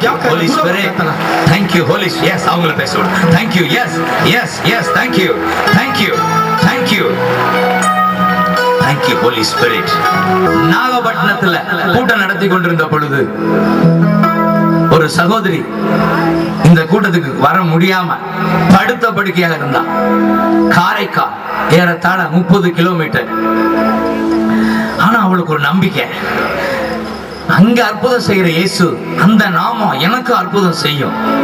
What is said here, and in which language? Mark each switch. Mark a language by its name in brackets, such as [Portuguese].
[English] Holy Spirit, thank you Holy Spirit. Yes, [Tamil] அவங்கள பேசுவோம். [English] Thank you. Yes, yes, yes. Thank you, thank you, thank you. Thank you Holy Spirit. [Tamil] நாகப்பட்டினத்துல கூட்டம் நடத்தி கொண்டிருந்த பொழுது ஒரு சகோதரி இந்த கூட்டத்துக்கு வர முடியாம படுத்த படுக்கையாக இருந்தா. காரைக்கால் ஏறத்தாழ 30 கிலோமீட்டர். ஆனா அவளுக்கு ஒரு நம்பிக்கை, அங்க அற்புதம் செய்யற இயேசு, அந்த நாமம் எனக்கு அற்புதம் செய்யும்.